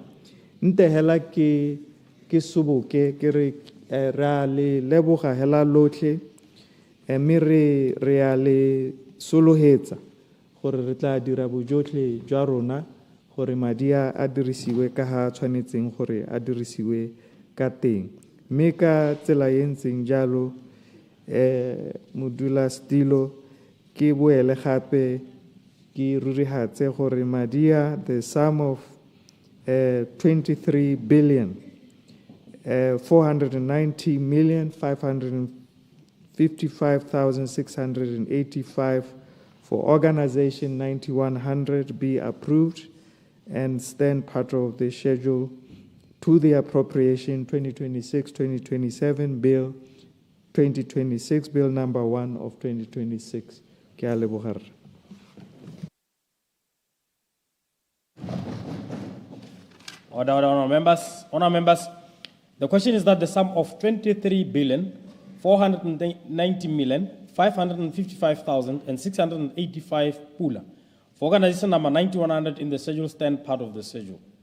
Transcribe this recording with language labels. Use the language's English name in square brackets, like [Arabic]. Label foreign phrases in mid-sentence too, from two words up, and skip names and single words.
[Tswana] Nte hela ke soboke ke re ra le leboga hela lotlhe mme re a le solohetsa gore re tla dira bojotlhe jwa rona gore madi a dirisiwe ka ha tshwanetseng gore a dirisiwe ka teng. Mme ka tsela e ntseng jalo modulasetilo ke boele gape ke rurihatse gore madi a [English] the sum of 23,490,555,685 for organization 9100 be approved and stand part of the schedule to the appropriation 2026-2027 bill 2026 bill number 1 of 2026. [Tswana] Ke a leboga. [English] Honourable members, the question is that the sum of 23,490,555,685 pula for organization number 9100 in the schedule stand part of the schedule.